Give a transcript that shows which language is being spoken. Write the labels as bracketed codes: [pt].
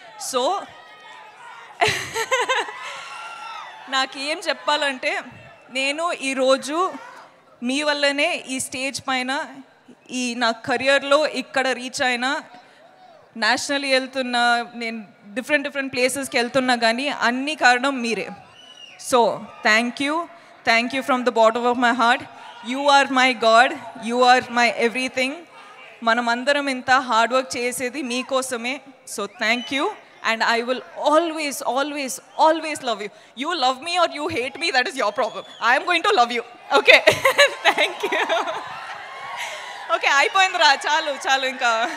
[te] So నాకు ఏం చెప్పాలంటే, నేను ఈరోజు మీ వల్లనే ఈ స్టేజ్ పైన ఈ నా కెరియర్లో ఇక్కడ రీచ్ అయినా, నేషనల్ వెళ్తున్నా, నేను డిఫరెంట్ ప్లేసెస్కి వెళ్తున్నా, కానీ అన్ని కారణం మీరే. [en] So thank you from the bottom of my heart. You are my god, you are my everything. [te] మనమందరం ఇంత హార్డ్ వర్క్ చేసేది మీకోసమే. [en] So thank you. And I will always love you. You love me or you hate me, that is your problem. I am going to love you. Okay. Thank you. [te] Okay, అయిపోయిందిరా, చాలు ఇంకా.